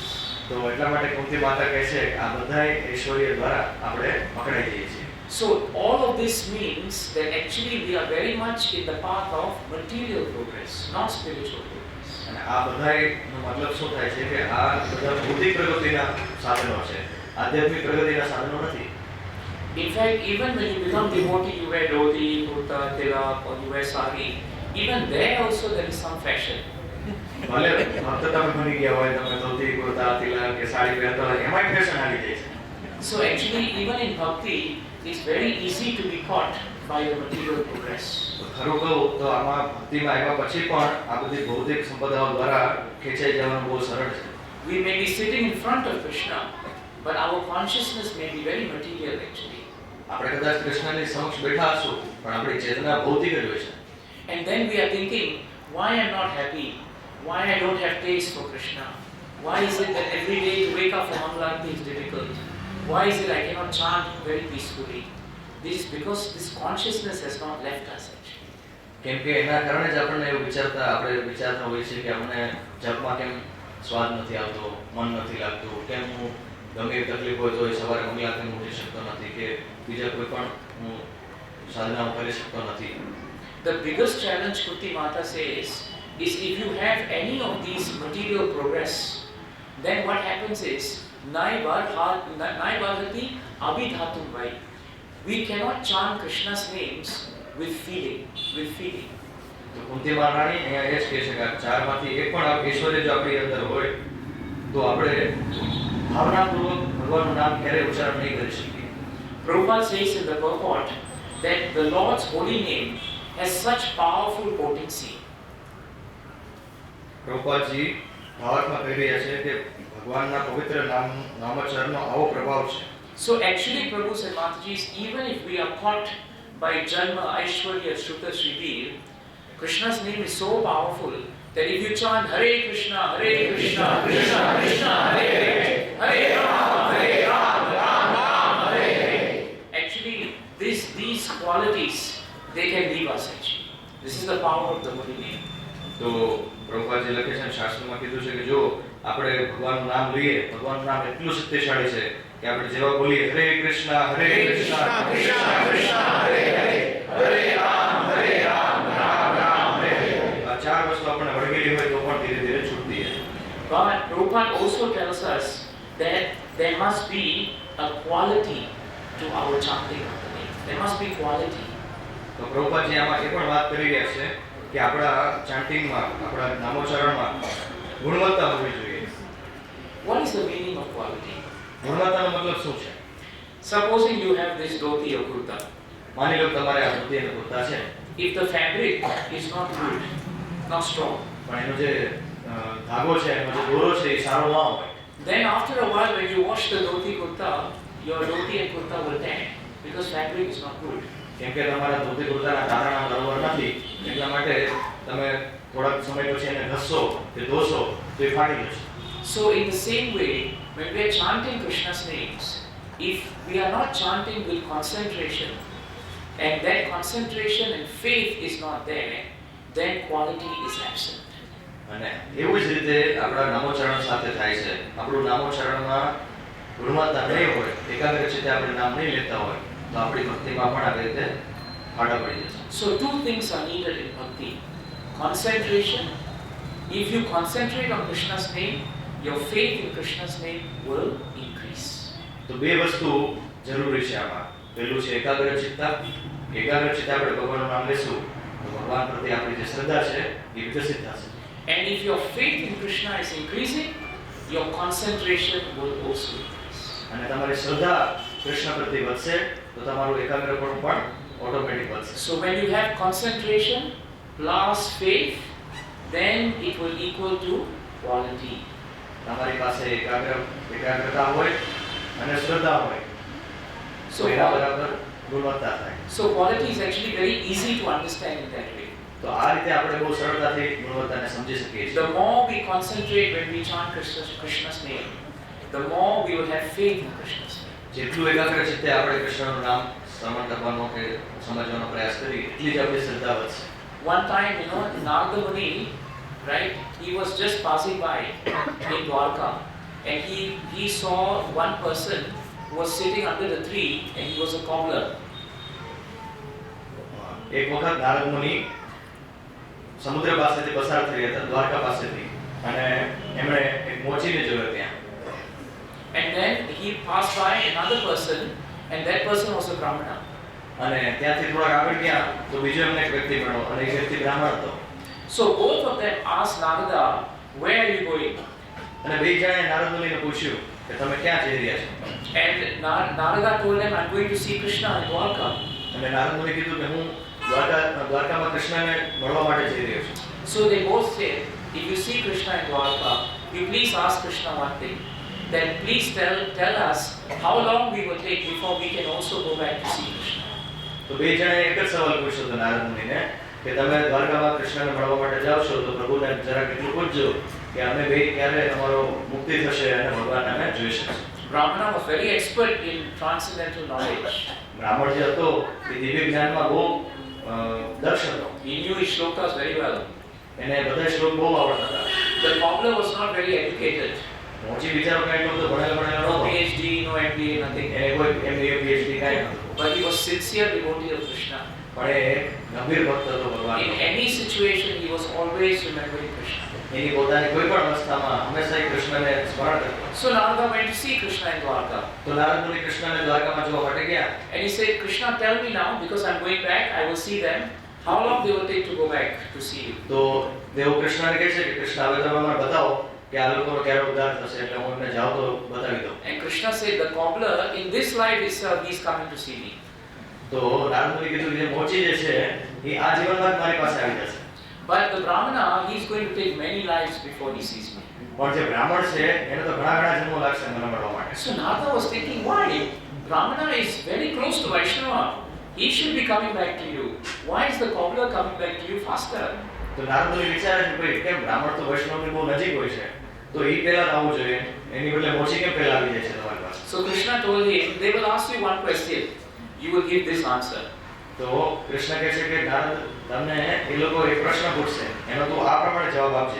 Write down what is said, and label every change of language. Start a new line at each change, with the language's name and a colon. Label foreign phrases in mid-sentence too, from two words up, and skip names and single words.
Gujarati: તો એટલા માટે કુંતી માતા કહે છે કે આ બધા ઐશ્વર્ય દ્વારા આપણે પકડાઈ જઈએ છીએ.
English: So all of this means that actually we are very much in the path of material progress, not spiritual progress.
Gujarati: અને આ બધાનો મતલબ શું થાય છે કે આ બધા ભૌતિક પ્રગતિના સાધનો છે, આધ્યાત્મિક પ્રગતિના સાધનો નથી.
English: In fact, even when you become devotee, you wear dhoti, kurta, tilak, or you wear sari. Even there also there is some fashion.
Gujarati: ભલે ભક્ત તમે બની ગયા હોય, તમે ધોતી, કુર્તા, તિલક કે સાડી પહેરતા હોય એમાં ફેશન આવી જાય છે.
English: So actually even in bhakti, it's very easy to be caught by the material progress.
Gujarati: ખરું કહું તો આમાં ભક્તિમાં આવ્યા પછી પણ આ બધી ભૌતિક સંપદાઓ દ્વારા ખેંચાઈ જવાનું બહુ સરળ છે.
English: We may be sitting in front of Krishna, but our consciousness may be very material actually.
Gujarati: આપણે કદાચ કૃષ્ણની સમક્ષ બેઠા હશું પણ આપણી ચેતના ભૌતિક જ હોય છે.
English: And then we are thinking, why I'm not happy? Why I don't have taste for Krishna? Why is it that every day to wake up for Mangalarti is difficult? Why is it I cannot chant very peacefully? This is because this consciousness has not left us actually.
Gujarati: કેમ કે એના કારણે જ આપણને એવું આપણે વિચારતા હોઈએ છીએ કે અમને જપમાં કેમ સ્વાદ નથી આવતો, મન નથી લાગતું, કેમ હું ગમે એવી તકલીફ હોય તો એ સવારે મંગલાથી ઉઠી શકતો નથી કે બીજા કોઈ પણ સાધનાઓ કરી શકતો નથી.
English: The biggest challenge Kuti Mata says is if you have any of these material progress, then what happens is
Sanskrit: नैव भक्ति अभिधातुं वै.
English: We cannot chant Krishna's names with feeling.
Gujarati: તો કુંતી મહારાણી અહીંયા એ જ કહે છે કે આ ચારમાંથી એક પણ ઐશ્વર્ય જો આપણી અંદર હોય તો આપણે ભાવનાપૂર્વક ભગવાનનું નામ ક્યારેય ઉચ્ચારણ નહીં કરી શકીએ.
English: Prabhupada says in the purport that the Lord's holy name has such powerful potency.
Gujarati: પ્રભુપાદજી ભાવાર્થમાં કહી રહ્યા છે કે ભગવાનના પવિત્ર નામોચ્ચારણનો આવો પ્રભાવ છે.
English: So actually Prabhu said, Mataji, even if we are caught by
Sanskrit: जन्म, ऐश्वर्य, श्रुत, श्रीभिः,
English: Krishna's name is so powerful that if you chant
Sanskrit: हरे कृष्ण, कृष्ण कृष्ण, हरे हरे, हरे राम, राम राम, हरे हरे.
English: Actually, these qualities, they can leave us actually. This is the power of the holy name.
Gujarati: તો પ્રભુપાદજી લખે છે શાસ્ત્રમાં કીધું છે કે જો આપણે ભગવાનનું નામ લઈએ, ભગવાનનું નામ એટલું શક્તિશાળી છે કે આપણે જેવા બોલીએ
Sanskrit: હરે કૃષ્ણ કૃષ્ણ કૃષ્ણ હરે હરે, હરે રામ રામ રામ હરે હરે,
Gujarati: આ ચાર વસ્તુ આપણે વળગેલી હોય તો પણ ધીરે ધીરે છૂટતી છે.
English: But Prabhupada also tells us that there must be a quality to our chanting of the name. There must be quality.
Gujarati: તો પ્રભુપાદજી આમાં એ પણ વાત કરી રહ્યા છે કે આપણા ચાન્ટિંગમાં, આપણા નામોચ્ચારણમાં ગુણવત્તા હોવી જોઈએ.
English: What is the meaning of quality?
Gujarati: ગુણવત્તાનો મતલબ શું છે?
English: Supposing you have this dhoti or kurta.
Gujarati: માની લો તમારે આ ધોતી અને કુર્તા છે,
English: If the fabric is not good, not strong,
Gujarati: પણ એનો જે ધાગો છે, એનો જે દોરો છે એ સારો ના હોય,
English: then after a while when you wash the dhoti kurta, your dhoti and kurta will tan because fabric is not good.
Gujarati: કેમ કે તમારા ધોતી કુર્તાના તારણા બરાબર નથી, એટલા માટે તમે થોડાક સમય પછી એને ઘસશો કે ધોશો તો એ ફાટી જશે.
English: So in the same way, when we are chanting Krishna's names, if we are not chanting with concentration, and that concentration and faith is not there, then quality is absent.
Gujarati: અને એવું જ રીતે આપણા નામોચ્ચારણ સાથે થાય છે. આપણું નામોચ્ચારણમાં ગુણવત્તા નહીં હોય, એકાગ્રચિત્તે આપણે નામ નહીં લેતા હોય તો આપણી ભક્તિમાં પણ આવી રીતે ફાટા પડી જશે.
English: So two things are needed in bhakti. Concentration. If you concentrate on Krishna's name, your faith in Krishna's name will increase.
Gujarati: તો બે વસ્તુ જરૂરી છે આમાં. પહેલું છે એકાગ્રચિત્તા. એકાગ્રચિત્તે આપણે ભગવાનનું નામ લેશું તો ભગવાન પ્રત્યે આપણી જે શ્રદ્ધા છે એ વિકસિત થશે.
English: And if your faith in Krishna is increasing, your concentration will also increase.
Gujarati: અને તમારી શ્રદ્ધા કૃષ્ણ પ્રત્યે વધશે તો તમારું એકાગ્રપણું પણ ઓટોમેટિક વધશે.
English: So when you have concentration plus faith, then it will equal to quality.
Gujarati: તમારી પાસે એકાગ્રતા હોય અને શ્રદ્ધા હોય
English: So,
Gujarati: તો એના બરાબર ગુણવત્તા થાય.
English: so quality is actually very easy to understand in that way.
Gujarati: તો આ રીતે આપણે બહુ સરળતાથી ગુણવત્તાને સમજી શકીએ છીએ.
English: The more we concentrate when we chant Krishna's name, the more we will have faith in Krishna's name.
Gujarati: જેટલું એકાગ્રચિત્તે આપણે કૃષ્ણનું નામ શ્રવણ કરવાનો કે સમજવાનો પ્રયાસ કરીએ એટલી જ આપણી શ્રદ્ધા વધશે.
English: One time, Narada Muni, right, he was just passing by in Dwarka and he saw one person who was sitting under the tree and he was a cobbler.
Gujarati: એક વખત નારદ મુનિ સમુદ્ર પાસેથી પસાર થઈ હતા, દ્વારકા પાસેથી, અને એમણે એક મોચીને જોયો ત્યાં.
English: And then he passed by another person and that person was a Brahmana.
Gujarati: અને ત્યાંથી થોડાક આગળ ગયા તો બીજો એમને એક વ્યક્તિ મળ્યો અને એ વ્યક્તિ બ્રાહ્મણ હતો.
English: So both of them asked Narada, where are you going?
Gujarati: અને બે જણાએ નારદ મુનિને પૂછ્યું કે તમે ક્યાં જઈ રહ્યા છો?
English: And Narada told them, I'm going to see Krishna in Dwarka.
Gujarati: અને નારદ મુનિએ કીધું કે હું દ્વારકામાં કૃષ્ણને મળવા માટે જઈ રહ્યો છું.
English: So they both said, if you see Krishna in Dwarka, you please ask Krishna one thing. Then please tell us how long we will take before we can also go back to see Krishna.
Gujarati: તો બે જણાએ એક જ સવાલ પૂછ્યો હતો નારદ મુનિને કે તમે દ્વારકામાં કૃષ્ણને મળવા માટે જાવ છો તો પ્રભુને જરા કેટલું પૂછજો કે અમે બે ક્યારે અમારો મુક્તિ થશે અને ભગવાનને અમે જોઈ શકશું.
English: Brahmana was very expert in transcendental knowledge.
Gujarati: બ્રાહ્મણ જે હતો એ દિવ્ય જ્ઞાનમાં બહુ દક્ષ હતો.
English: He knew his shlokas very well.
Gujarati: એને બધા શ્લોક બહુ આવડતા હતા.
English: The cobbler was not very educated.
Gujarati: મોચી વિચારો કાંઈ એટલો બધો ભણેલો
English: No
Gujarati: નહોતો.
English: PhD, no MBA, nothing.
Gujarati: એને કોઈ MBA PhD કાંઈ નહોતું.
English: But he was sincere devotee of Krishna.
Gujarati: પણ એ ગંભીર ભક્ત હતો
English: In
Gujarati: ભગવાનનો.
English: any situation, he was always remembering Krishna.
Gujarati: એની પોતાની કોઈ પણ અવસ્થામાં હંમેશા એ કૃષ્ણને સ્મરણ કરતો.
English: So Narada went to see Krishna in Dwarka.
Gujarati: તો નારદ મુનિ કૃષ્ણને દ્વારકામાં જોવા માટે ગયા.
English: And he said, Krishna, tell me now, because I'm going back, I will see them. How long they will take to go back to see you?
Gujarati: તો દેવ કૃષ્ણને કહે છે કે કૃષ્ણ હવે તમે મને બતાવો કે આ લોકોનો ક્યારે ઉદ્ધાર થશે એટલે હું એમને જાઉં તો બતાવી દઉં.
English: And Krishna said, the cobbler, in this life itself, he is coming to see me.
Gujarati: તો નારદ મુનિએ કીધું કે જે મોચી જે છે એ આ જીવનમાં જ મારી પાસે આવી જશે.
English: But the Brahmana, he is going to take many lives before he sees me.
Gujarati: પણ જે બ્રાહ્મણ છે એને તો ઘણા ઘણા જન્મો લાગશે મને મળવા માટે.
English: So Narada was thinking, why? Brahmana is very close to Vaishnava. He should be coming back to you. Why is the cobbler coming back to you faster?
Gujarati: તો નારદ મુનિ વિચારે છે ભાઈ કેમ બ્રાહ્મણ તો વૈષ્ણવની બહુ નજીક હોય છે તો એ પહેલા જ આવવું જોઈએ એની બદલે મોચી કેમ પહેલા આવી જાય છે તમારી પાસે.
English: So Krishna told him, they will ask you one question. You will give this answer.
Gujarati: તો કૃષ્ણ કહે છે કે નારદ તમને એ લોકો એક પ્રશ્ન પૂછશે એનો તું આ પ્રમાણે જવાબ આપજે.